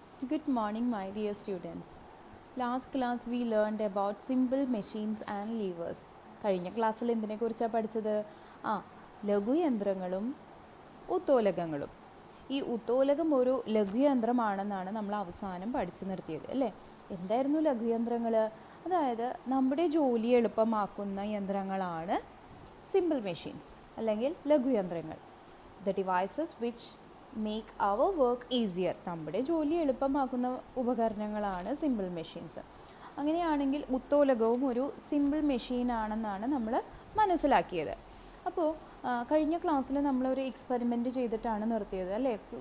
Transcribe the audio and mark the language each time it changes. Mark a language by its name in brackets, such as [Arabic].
[English] Good morning, my dear students. Last class we learned about simple machines and levers. [Malayalam] കഴിഞ്ഞ ക്ലാസ്സിൽ എന്തിനെ കുറിച്ചാണ് പഠിച്ചത്? ലഘുയന്ത്രങ്ങളും ഉത്തോലകങ്ങളും. ഈ ഉത്തോലകം ഒരു ലഘുയന്ത്രമാണെന്നാണ് നമ്മൾ അവസാനം പഠിച്ചു നിർത്തിയത് അല്ലേ? എന്തായിരുന്നു ലഘുയന്ത്രങ്ങൾ? അതായത് നമ്മുടെ ജോലി എളുപ്പമാക്കുന്ന യന്ത്രങ്ങളാണ് സിമ്പിൾ മെഷീൻസ് അല്ലെങ്കിൽ ലഘുയന്ത്രങ്ങൾ. [English] The devices which make our work easier. [Malayalam] നമ്മുടെ ജോലി എളുപ്പമാക്കുന്ന ഉപകരണങ്ങളാണ് സിമ്പിൾ മെഷീൻസ്. അങ്ങനെയാണെങ്കിൽ ഉത്തോലകവും ഒരു സിമ്പിൾ മെഷീനാണെന്നാണ് നമ്മൾ മനസ്സിലാക്കിയത്. അപ്പോൾ കഴിഞ്ഞ ക്ലാസ്സിൽ നമ്മളൊരു എക്സ്പെരിമെൻറ്റ് ചെയ്തിട്ടാണ് നിർത്തിയത് അല്ലേ?